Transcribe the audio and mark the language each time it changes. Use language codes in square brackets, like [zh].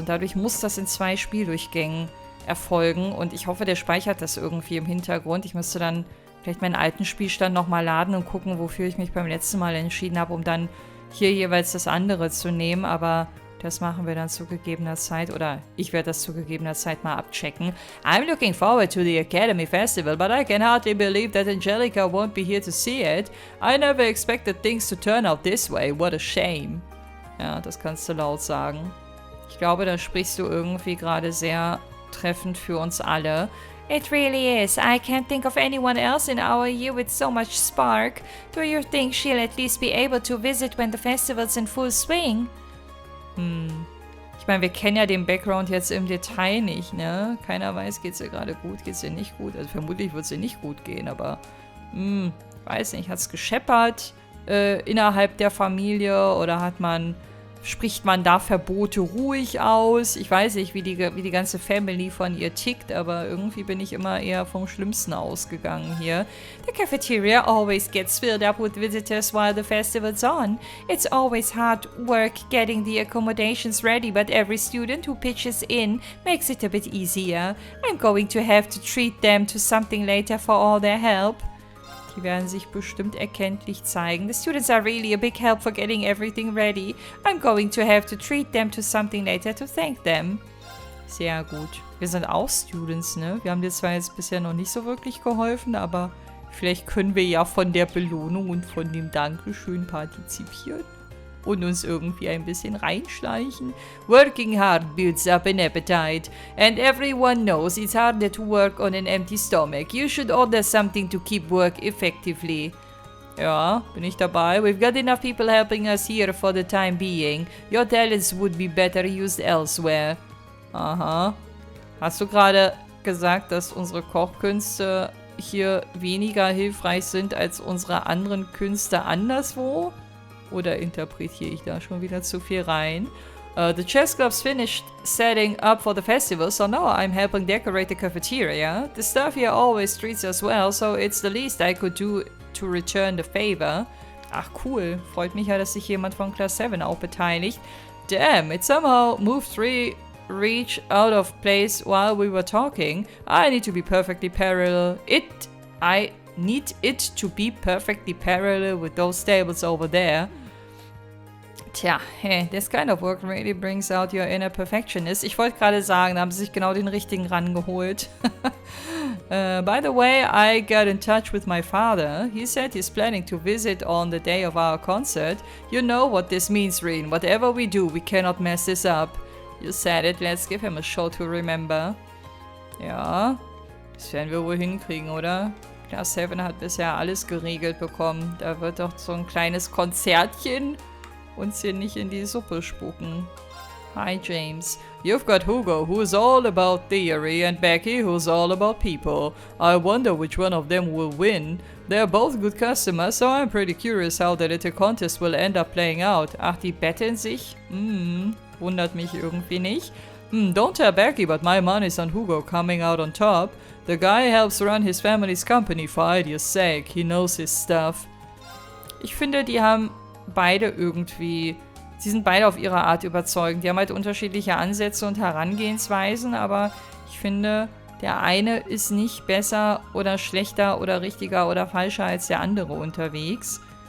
[de] Und dadurch muss das in 2 Spieldurchgängen erfolgen. Und ich hoffe, der speichert das irgendwie im Hintergrund. Ich müsste dann vielleicht meinen alten Spielstand nochmal laden und gucken, wofür ich mich beim letzten Mal entschieden habe, um dann hier jeweils das andere zu nehmen. Aber das machen wir dann zu gegebener Zeit, oder ich werde das zu gegebener Zeit mal abchecken. [en] I'm looking forward to the Academy Festival, but I can hardly believe that Angelica won't be here to see it. I never expected things to turn out this way. What a shame. [de] Ja, das kannst du laut sagen. Ich glaube, da sprichst du irgendwie gerade sehr treffend für uns alle. [en] It really is. I can't think of anyone else in our year with so much spark. Do you think she'll at least be able to visit when the festival's in full swing? [de] Ich meine, wir kennen ja den Background jetzt im Detail nicht, ne? Keiner weiß, geht's ihr gerade gut, geht's ihr nicht gut. Also vermutlich wird es ihr nicht gut gehen, aber weiß nicht, hat's gescheppert innerhalb der Familie oder spricht man da Verbote ruhig aus? Ich weiß nicht, wie die ganze Family von ihr tickt, aber irgendwie bin ich immer eher vom Schlimmsten ausgegangen hier. [en] The cafeteria always gets filled up with visitors while the festival's on. It's always hard work getting the accommodations ready, but every student who pitches in makes it a bit easier. I'm going to have to treat them to something later for all their help. [de] Die werden sich bestimmt erkenntlich zeigen. [en] The students are really a big help for getting everything ready. I'm going to have to treat them to something later to thank them. [de] Sehr gut. Wir sind auch Students, ne? Wir haben dir zwar jetzt bisher noch nicht so wirklich geholfen, aber vielleicht können wir ja von der Belohnung und von dem Dankeschön partizipieren und uns irgendwie ein bisschen reinschleichen. [en] Working hard builds up an appetite. And everyone knows it's harder to work on an empty stomach. You should order something to keep work effectively. [de] Ja, bin ich dabei. [en] We've got enough people helping us here for the time being. Your talents would be better used elsewhere. Aha. [de] Hast du gerade gesagt, dass unsere Kochkünste hier weniger hilfreich sind als unsere anderen Künste anderswo? Oder interpretiere ich da schon wieder zu viel rein? [en] The chess club's finished setting up for the festival, so now I'm helping decorate the cafeteria. The staff here always treats us well, so it's the least I could do to return the favor. [de] Ach cool, freut mich ja, dass sich jemand von Class 7 auch beteiligt. [en] Damn, it somehow moved reach out of place while we were talking. I need to be perfectly parallel. I need it to be perfectly parallel with those tables over there. Tja, hey, this kind of work really brings out your inner perfectionist. [de] Ich wollte gerade sagen, da haben sie sich genau den richtigen rangeholt. [en] By the way, I got in touch with my father. He said he's planning to visit on the day of our concert. You know what this means, Reen. Whatever we do, we cannot mess this up. You said it, let's give him a show to remember. [de] Ja, das werden wir wohl hinkriegen, oder? Class 7 hat bisher alles geregelt bekommen. Da wird doch so ein kleines Konzertchen uns hier nicht in die Suppe spucken. [en] Hi, James. You've got Hugo, who's all about theory, and Becky, who's all about people. I wonder which one of them will win. They're both good customers, so I'm pretty curious how the little contest will end up playing out. [de] Ach, die betteln sich? Wundert mich irgendwie nicht. [en] Don't tell Becky, but my money's on Hugo coming out on top. The guy helps run his family's company for ideas' sake. He knows his stuff. [de] Ich finde, die haben beide irgendwie... Sie sind beide auf ihre Art überzeugend. Die haben halt unterschiedliche Ansätze und Herangehensweisen, aber ich finde, der eine ist nicht besser oder schlechter oder richtiger oder falscher als der andere unterwegs.